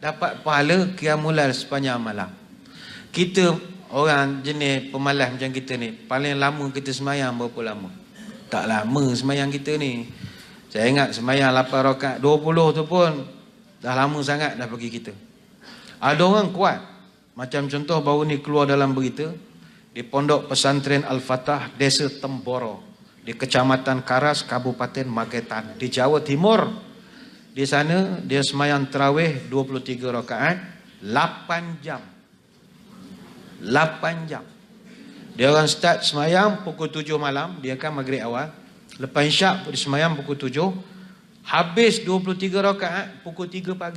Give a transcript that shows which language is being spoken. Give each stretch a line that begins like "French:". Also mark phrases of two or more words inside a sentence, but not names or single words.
Malay: Dapat pahala qiyamul lail sepanjang malam. Kita orang jenis pemalas macam kita ni, paling lama kita semayang berapa lama? Tak lama semayang kita ni. Saya ingat semayang 8 rakaat 20 tu pun dah lama sangat dah bagi kita. Ada orang kuat. Macam contoh baru ni keluar dalam berita, di Pondok Pesantren Al-Fatah, Desa Temboro, di Kecamatan Karas, Kabupaten Magetan, di Jawa Timur. Di sana dia semayang tarawih 23 rakaat 8 jam. 8 jam. Dia orang start semayang pukul 7 malam, dia kan maghrib awal. Lepas isyak dia semayang pukul 7, habis 23 rakaat pukul 3 pagi.